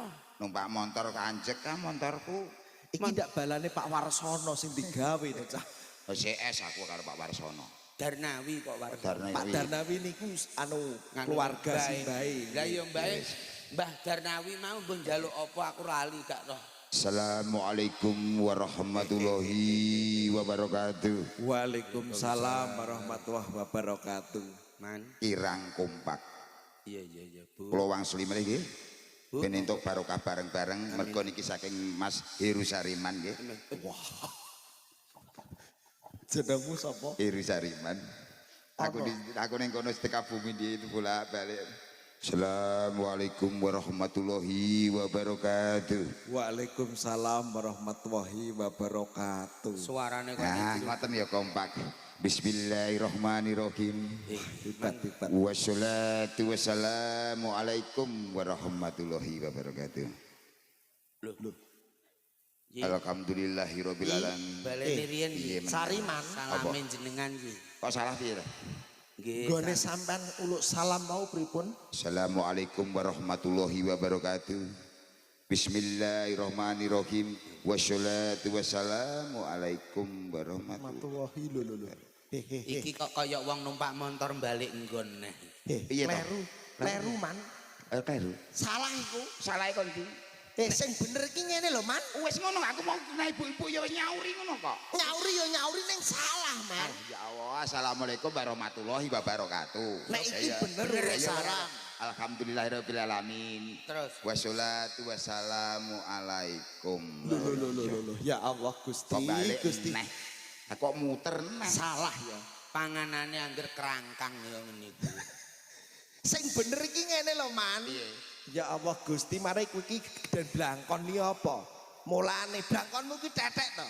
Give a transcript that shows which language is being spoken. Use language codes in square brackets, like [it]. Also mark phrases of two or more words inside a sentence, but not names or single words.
[jv] Numpak motor kanjek kan motorku. Iki ndak balane Pak Warsono sing digawe to, Cah. CS aku karo Pak Warsono. Darnawi kok warga. Pak Darnawi niku anu keluarga simbahe. Lah ya mbae Mbah Darnawi mau mbok njaluk apa aku lali gak roh. [ar] السلام عليكم ورحمة الله وبركاته. وعليكم السلام ورحمة الله وبركاته. [jv] Man. Kirang kompak. Iya Bu. Kula wangsul meneh nggih. Ben entuk barokah bareng-bareng mergo niki saking Mas Heru Sariman nggih. Wah. Jenengmu sapa? Heru Sariman. Aku ning kono seteka bumi di itu bolak-balik. [ar] السلام عليكم ورحمة الله وبركاته. وعليكم السلام ورحمة الله وبركاته. [jv] Suarane kok Nah, ngoten ya kompak. [ar] بسم الله الرحمن الرحيم. [jv] Hebat. [ar] والصلاة والسلام عليكم ورحمة الله وبركاته. [jv] Loh. [ar] الحمد لله رب العالمين. [jv] Balene riyen iki. Sariman. Salame jenengan iki. Kok salah piye? Nggih. Gone sampean uluk salam mau pripun? [ar] السلام عليكم ورحمة الله وبركاته. بسم الله الرحمن الرحيم. والصلاة والسلام عليكم ورحمة الله وبركاته. [jv] Iki kok kaya wong numpak motor balik nggon neh. Piye to? Kleru man. Kleru. Salah iku. Salah kon iki. Sing bener iki ngene lho man. Wis ngono aku mau kena ibu-ibu ya nyauri ngono kok. Nyauri ning salah man. [ar] يا الله، السلام عليكم ورحمة الله وبركاته. [jv] Nek iki bener salam. [ar] الحمد لله رب العالمين. [jv] Terus [ar] والصلاة والسلام عليكم. [jv] Loh. [ar] يا الله [jv] Gusti. Kok balik Gusti. neh. Kok muter neh. Salah ya. panganane angger kerangkang ya ngene iki. Sing bener iki ngene lho man. [ar] يا الله [jv] Gusti, mari kowe iki den blangkon iki apa? Mulane blangkonmu ki tetek to.